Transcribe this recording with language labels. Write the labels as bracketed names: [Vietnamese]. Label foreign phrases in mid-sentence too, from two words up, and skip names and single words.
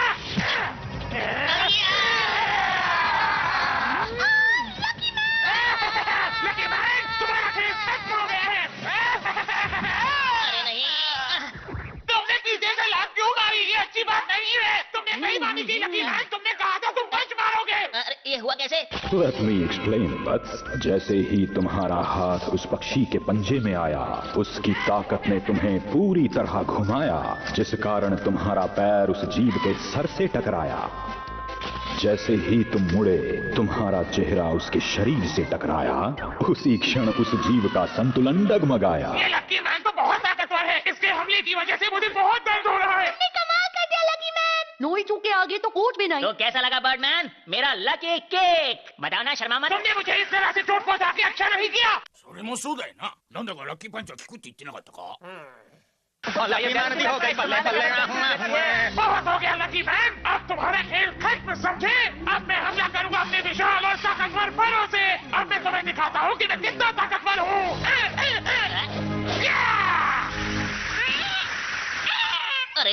[Hindi] लकी मैन तुम्हारा खेल खत्म हो गया है। अरे नहीं। तुमने पीछे से लात क्यों मारी? ये अच्छी बात नहीं है। तुमने नहीं मानी थी लकी मैन, तुमने कहा था तुम पंच मारोगे। अरे ये हुआ कैसे? [English] Let me explain, बट्स। [Hindi] जैसे ही तुम्हारा हाथ उस पक्षी के पंजे में आया, उसकी ताकत ने तुम्हें पूरी तरह घुमाया, जिस कारण तुम्हारा पैर उस जीव के सर से टकराया। जैसे ही तुम मुड़े, तुम्हारा चेहरा उसके शरीर से टकराया। उसी क्षण उस जीव का संतुलन डगमगाया। ये लकी मैन तो बहुत ताकतवर है, इसके हमले की वजह से मुझे बहुत दर्द हो रहा है। कमाल कर दिया लकी मैन। नोई चूके आगे तो कुछ भी नहीं। तो कैसा लगा बर्डमैन मेरा लकी केक? बताओ ना, शर्मा मत। तुमने मुझे इस तरह से चोट पहुंचा के अच्छा नहीं किया। [Japanese] それもそうだよななんだかラッキーパンチは効くって言ってなかったか [Hindi] बेईमानी हो गई, बल्ले बल्ले। बहुत हो गया लकी मैन, अब तुम्हारा खेल खत्म समझे। अब मैं हमला करूंगा अपने विशाल और ताकतवर बलों से। अब मैं तुम्हें दिखाता हूँ कि मैं कितना ताकतवर हूँ। अरे